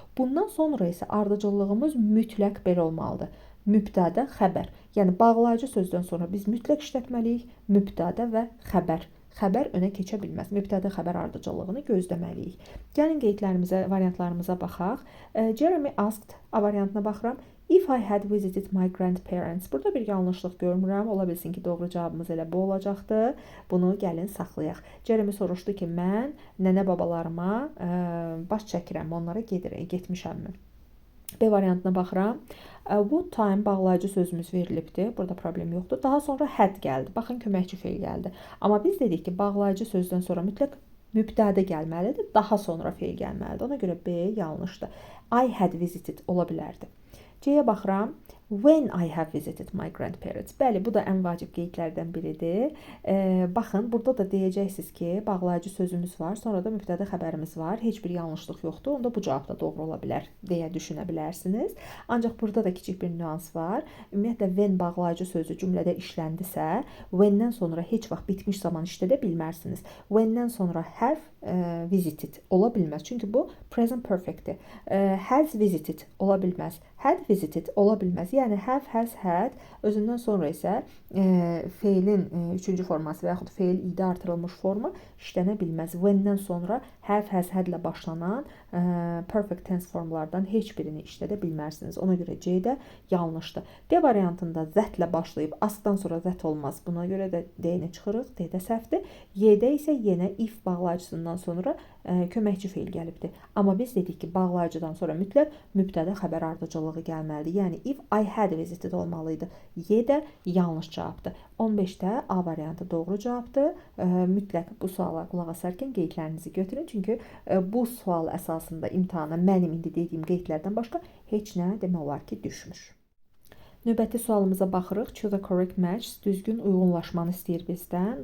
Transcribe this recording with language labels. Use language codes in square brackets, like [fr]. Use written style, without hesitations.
[az] Bundan sonra isə ardıcıllığımız mütləq belə olmalıdır. Mübtəda, xəbər. Yəni bağlayıcı sözdən sonra biz mütləq işlətməliyik mübtəda və xəbər. Xəbər önə keçə bilməz. Mübtəda xəbər ardıcıllığını gözləməliyik. Gəlin qeydlərimizə, variantlarımıza baxaq. [en] Jeremy asked, [az] A variantına baxıram. [en] If I had visited my grandparents. [az] Burada bir yanlışlıq görmürəm. Ola bilsin ki, doğru cavabımız elə bu olacaqdı. Bunu gəlin saxlayaq. Jeremy soruşdu ki, mən nənə babalarıma baş çəkirəm, onlara getmişəmmi? B variantına baxıram. Would time bağlayıcı sözümüz verilibdir. Burada problem yoxdur. Daha sonra had gəldi. Baxın, köməkçi feil gəldi. Amma biz dedik ki, bağlayıcı sözdən sonra mütləq mübtəda gəlməlidir. Daha sonra feil gəlməlidir. Ona görə B yanlışdır. [en] I had visited [az] ola bilərdi. C-yə baxıram. [en] When I have visited my grandparents. [az] Bəli, bu da ən vacib qeydlərdən biridir. Baxın, burada da deyəcəksiniz ki, bağlayıcı sözümüz var, sonra da mübtəda xəbərimiz var. Heç bir yanlışlıq yoxdur. Onda bu cavab da doğru ola bilər deyə düşünə bilərsiniz. Ancaq burada da kiçik bir nüans var. Ümumiyyətlə, when bağlayıcı sözü cümlədə işləndisə, when-dən sonra heç vaxt bitmiş zaman işlədə bilmərsiniz. When-dən sonra [en] have visited [az] ola bilməz. Çünki bu present perfect-dir. [en] Has visited [az] ola bilməz. [en] Had visited [az] ola bilməz. Yəni have, has, had özündən sonra isə feilin 3-cü forması və yaxud feil id artırılmış forma işlənə bilməz. When-dən sonra have, has, had ilə başlanan perfect tense formlardan heç birini işlədə bilmərsiniz. Ona görə C-də yanlışdır. D variantında that ilə başlayıb askdan sonra that olmaz. Buna görə də D-ni çıxırıq. D-də səhvdir. Y-də isə yenə if bağlayıcısından sonra köməkçi feil gəlibdir. Amma biz dedik ki, bağlayıcıdan sonra mütləq mübtəda xəbər ardıcılığı gəlməlidir. Yəni [en] if I had visited [az] olmalıydı. Y-də yanlış cavabdır. 15-də A variantı doğru cavabdır. Mütləq bu suala qulaq asarkən qeydlərinizi götürün. Çünki bu sual əsasında imtahana mənim indi dediyim qeydlərdən başqa heç nə demək olar ki, düşmür. Növbəti sualımıza baxırıq. [en] Choose a correct match. [az] Düzgün uyğunlaşmanı istəyir bizdən.